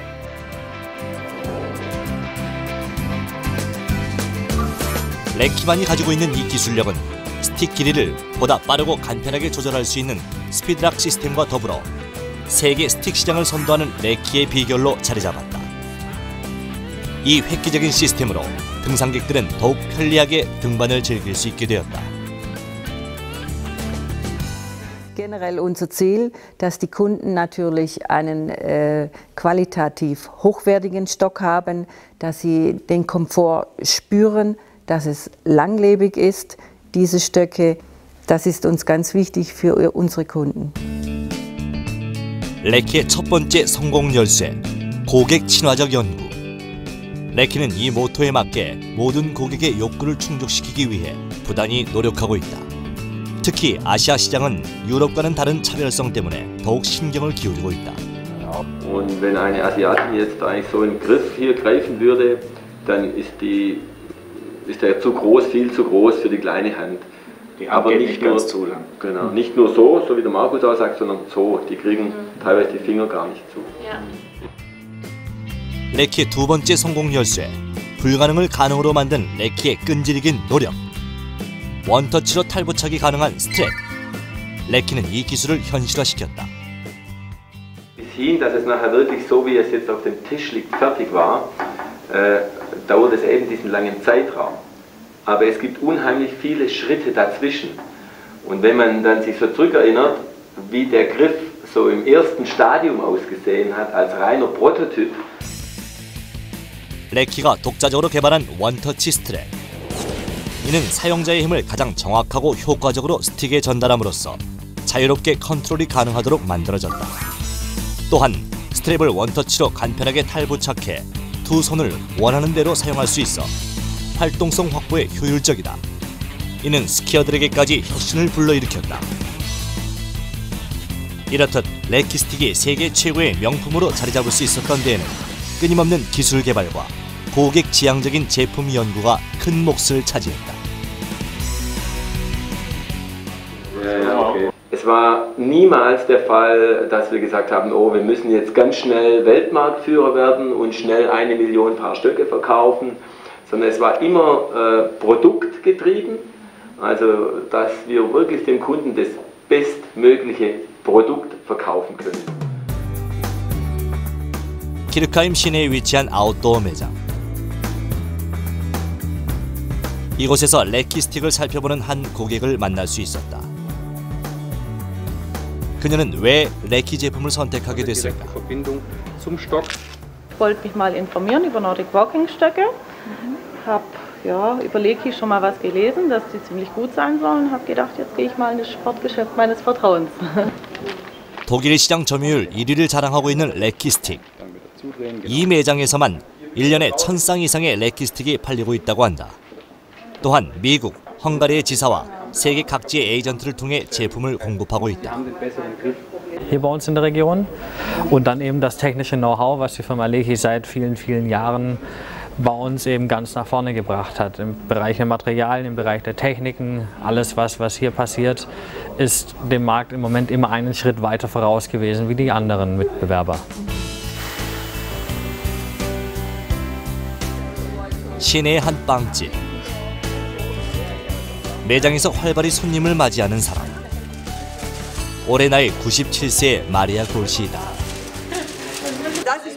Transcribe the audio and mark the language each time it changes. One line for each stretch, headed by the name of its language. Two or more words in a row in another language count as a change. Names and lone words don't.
Korean: 레키만이 가지고 있는 이 기술력은 스틱 길이를 보다 빠르고 간편하게 조절할 수 있는 스피드락 시스템과 더불어 세계 스틱 시장을 선도하는 레키의 비결로 자리 잡았다. 이 획기적인 시스템으로 등산객들은 더욱 편리하게 등반을 즐길 수 있게 되었다.
German: Generell unser Ziel, dass die Kunden natürlich einen qualitativ hochwertigen Stock haben, dass sie den Komfort spüren, dass es langlebig ist, diese Stöcke. Das ist uns ganz wichtig für unsere Kunden.
Korean: 레키의 첫 번째 성공 열쇠, 고객 친화적 연구. 레키는 이 모토에 맞게 모든 고객의 욕구를 충족시키기 위해 부단히 노력하고 있다. 특히 아시아 시장은 유럽과는 다른 차별성 때문에 더욱 신경을 기울이고 있다.
German: Und wenn eine Asiatin jetzt eigentlich so einen Griff hier greifen würde, dann ist er zu groß, viel zu groß für die kleine Hand. Aber nicht nur zu lang. Genau, nicht nur so wie der Markus auch sagt, sondern so. Die kriegen teilweise die Finger gar nicht zu. Ja.
Korean: 레키의 두 번째 성공 열쇠, 불가능을 가능으로 만든 레키의 끈질긴 노력. 원터치로 탈부착이 가능한 스트랩. 레키는 이 기술을 현실화시켰다.
German: Bis hin, dass es nachher wirklich so, wie es jetzt auf dem Tisch liegt, fertig war, dauert es eben diesen langen Zeitraum. Aber es gibt unheimlich viele Schritte dazwischen. Und wenn man dann sich so zurückerinnert, wie der Griff so im ersten Stadium ausgesehen hat, als reiner Prototyp.
Korean: 레키가 독자적으로 개발한 원터치 스트랩. 이는 사용자의 힘을 가장 정확하고 효과적으로 스틱에 전달함으로써 자유롭게 컨트롤이 가능하도록 만들어졌다. 또한 스트랩을 원터치로 간편하게 탈부착해 두 손을 원하는 대로 사용할 수 있어 활동성 확보에 효율적이다. 이는 스키어들에게까지 혁신을 불러일으켰다. 이렇듯 레키 스틱이 세계 최고의 명품으로 자리 잡을 수 있었던 데에는 끊임없는 기술 개발과 고객 지향적인 제품 연구가 큰 몫을 차지했다.
German: Es war niemals der Fall, dass wir gesagt haben, oh, wir müssen jetzt ganz schnell Weltmarktführer werden und schnell 1 Million Paar Stöcke verkaufen, sondern es war immer produktgetrieben, also dass wir wirklich dem Kunden das bestmögliche Produkt verkaufen können.
Korean: 키르카임 시내에 위치한 아웃도어 매장. 이곳에서 레키 스틱을 살펴보는 한 고객을 만날 수 있었다. 그녀는 왜 레키 제품을 선택하게 됐을까?
German: Ich wollte mich mal informieren über Nordic Walking Stöcke. Habe über Lecky schon mal was gelesen, dass die ziemlich gut sein sollen. Habe gedacht, jetzt gehe ich mal in das Sportgeschäft meines Vertrauens.
Korean: 독일 시장 점유율 1위를 자랑하고 있는 레키 스틱. 이 매장에서만 1년에 1000쌍 이상의 레키 스틱이 팔리고 있다고 한다. 또한 미국, 헝가리의 지사와 세계 각지의 에이전트를 통해 제품을 공급하고 있다.
German: Hier bei uns in der Region und dann eben das technische Know-how, was die Firma Lecky seit vielen, vielen Jahren bei uns eben ganz nach vorne gebracht hat. Im Bereich der Materialien, im Bereich der Techniken, alles was hier passiert, ist dem Markt im Moment immer einen Schritt weiter voraus gewesen wie die anderen Mitbewerber.
Korean: 시내의 한 빵집. 매장에서 활발히 손님을 맞이하는 사람. 올해 나이 97세의 마리아 골시이다.
German: Das ist